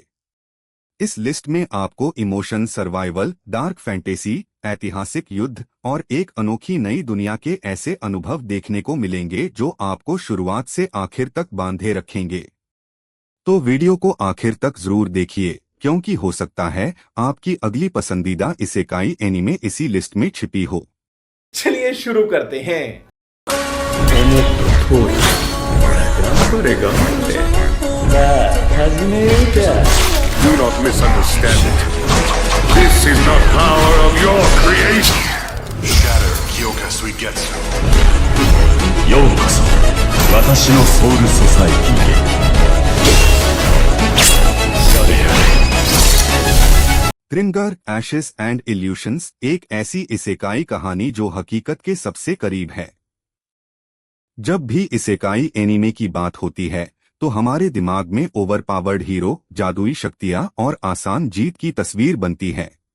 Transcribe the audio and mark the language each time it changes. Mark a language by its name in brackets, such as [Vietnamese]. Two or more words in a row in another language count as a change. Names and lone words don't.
[Hindi] इस लिस्ट में आपको इमोशन, सर्वाइवल, डार्क फैंटेसी, ऐतिहासिक युद्ध और एक अनोखी नई दुनिया के ऐसे अनुभव देखने को मिलेंगे जो आपको शुरुआत से आखिर तक बांधे रखेंगे। तो वीडियो को आखिर तक जरूर देखिए, क्योंकि हो सकता है आपकी अगली पसंदीदा इसेकाई एनीमे इसी लिस्ट में छिपी हो। चलिए शुरू करते हैं। [English] Do not misunderstand it. This is the power of your creation. Shatter Kyoka Suigetsu. [Japanese] ようこそ私のソウルソサイティへ。 [Hindi] ग्रिमगर एशेस एंड इल्यूशंस एक ऐसी इसेकाई कहानी जो हकीकत के सबसे करीब है। जब भी इसेकाई एनीमे की बात होती है तो हमारे दिमाग में [English] overpowered hero, [Hindi] जादुई शक्तियां और आसान जीत की तस्वीर बनती है।